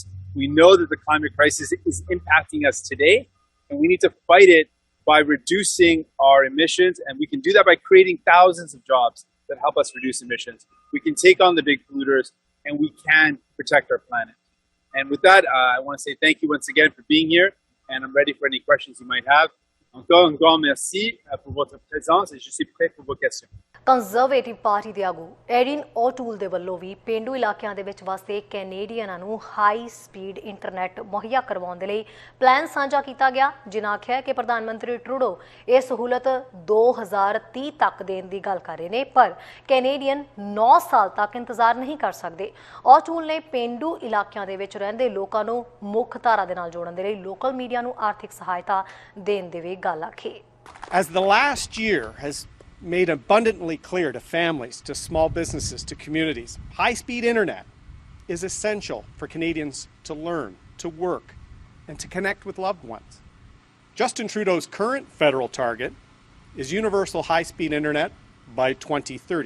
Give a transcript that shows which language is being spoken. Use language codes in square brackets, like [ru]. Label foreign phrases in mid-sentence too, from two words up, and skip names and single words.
[en] We know that the climate crisis is impacting us today, and we need to fight it by reducing our emissions. And we can do that by creating thousands of jobs that help us reduce emissions. We can take on the big polluters, and we can protect our planet. And with that, I want to say thank you once again for being here, and I'm ready for any questions you might have. [fr] Encore un grand merci pour votre présence et je suis prêt pour vos questions. [pa] ਕੰਜ਼ਰਵੇਟਿਵ ਪਾਰਟੀ ਦੇ ਆਗੂ ਐਡਿਨ ਓਟੂਲ ਦੇ ਵੱਲੋਂ ਵੀ ਪੇਂਡੂ ਇਲਾਕਿਆਂ ਦੇ ਵਿੱਚ ਵਸਦੇ ਕੈਨੇਡੀਅਨਾਂ ਨੂੰ [en] high speed internet [pa] ਮੁਹੱਈਆ ਕਰਵਾਉਣ ਦੇ ਲਈ ਪਲਾਨ ਸਾਂਝਾ ਕੀਤਾ ਗਿਆ, ਜਿਨ੍ਹਾਂ ਆਖਿਆ ਕਿ ਪ੍ਰਧਾਨ ਮੰਤਰੀ ਟਰੂਡੋ ਇਹ ਸਹੂਲਤ 2030 ਤੱਕ ਦੇਣ ਦੀ ਗੱਲ ਕਰ ਰਹੇ ਨੇ, ਪਰ ਕੈਨੇਡੀਅਨ 9 ਸਾਲ ਤੱਕ ਇੰਤਜ਼ਾਰ ਨਹੀਂ ਕਰ ਸਕਦੇ। ਓਟੂਲ ਨੇ ਪੇਂਡੂ ਇਲਾਕਿਆਂ ਦੇ ਵਿੱਚ ਰਹਿੰਦੇ ਲੋਕਾਂ ਨੂੰ ਮੁੱਖ ਧਾਰਾ ਦੇ ਨਾਲ ਜੋੜਨ ਦੇ ਲਈ [en] local media [pa] ਨੂੰ ਆਰਥਿਕ ਸਹਾਇਤਾ ਦੇਣ ਦੇ ਵੀ ਗੱਲ ਆਖੀ। [en] As the last year has made abundantly clear to families, to small businesses, to communities, high-speed internet is essential for Canadians to learn, to work, and to connect with loved ones. Justin Trudeau's current federal target is universal high-speed internet by 2030.